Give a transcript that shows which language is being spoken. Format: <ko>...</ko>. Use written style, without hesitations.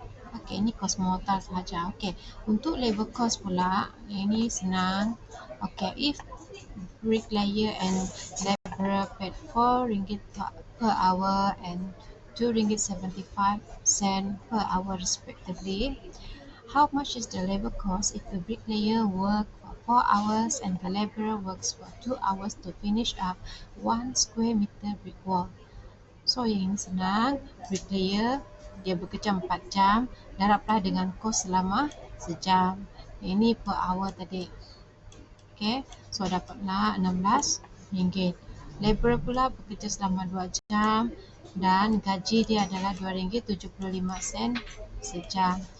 <ms>Okey, ini kos mortar sahaja. Okey, untuk labor cost pula, yang ini senang.</ms> <en>Okey, if bricklayer and labourer paid RM4 per hour and RM2.75 per hour respectively, how much is the labor cost if the bricklayer works for 4 hours and the labourer works for 2 hours to finish up 1 square meter brick wall?</en> <ms>So yang ini senang, bricklayer dia bekerja 4 jam, darablah dengan kos selama sejam. Ini per hour tadi. Okey, so dapatlah RM16. Labourer pula bekerja selama 2 jam dan gaji dia adalah RM2.75 sejam.</ms>